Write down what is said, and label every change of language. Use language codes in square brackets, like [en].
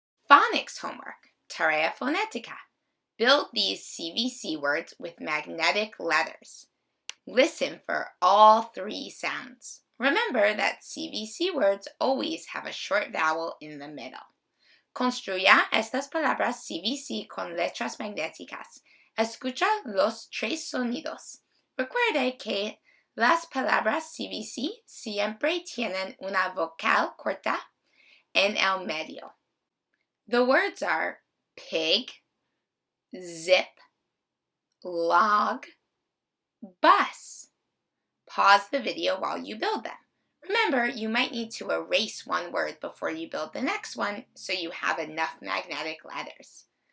[en] Phonics homework, [es] Tarea Phonetica. [en] Build these CVC words with magnetic letters. Listen for all three sounds. Remember that CVC words always have a short vowel in the middle. [es] Construya estas palabras CVC con letras magnéticas. Escucha los tres sonidos. Recuerde que las palabras CVC siempre tienen una vocal corta en el medio. [en] The words are pig, zip, log, bus. Pause the video while you build them. Remember, you might need to erase one word before you build the next one so you have enough magnetic letters.